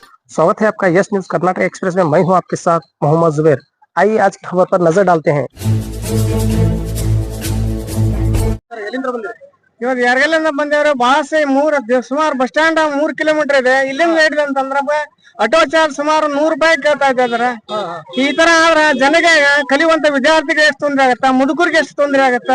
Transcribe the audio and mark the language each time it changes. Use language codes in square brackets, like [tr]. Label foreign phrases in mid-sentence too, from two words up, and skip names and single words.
[hi] स्वागत है आपका यस न्यूज कर्नाटक एक्सप्रेस में। मैं हूं आपके साथ मोहम्मद जुबैर। आइए आज की खबर पर नजर डालते हैं। [kn] ಇವಾಗ ಯಾರ್ಗೆಲ್ಲಿಂದ ಬಂದೇವ್ರೆ ಬಾಸ್ ಸುಮಾರು [en] bus stand [kn] 3 ಕಿಲೋಮೀಟರ್ ಇದೆ. ಇಲ್ಲಿಂದ ಹಿಡಿದು ಅಂತಂದ್ರ [en] auto charge [kn] ಸುಮಾರು 100 ರೂಪಾಯಿ ಕೇಳ್ತಾ ಇದ್ದಾರೆ. ಈ ತರ ಆದ್ರ ಜನಗೆ ಕಲಿಯುವಂತ ವಿದ್ಯಾರ್ಥಿಗೆ ಎಷ್ಟು ತೊಂದರೆ ಆಗತ್ತ, ಮುದುಕರಿಗೆ ಎಷ್ಟು ತೊಂದರೆ ಆಗತ್ತ.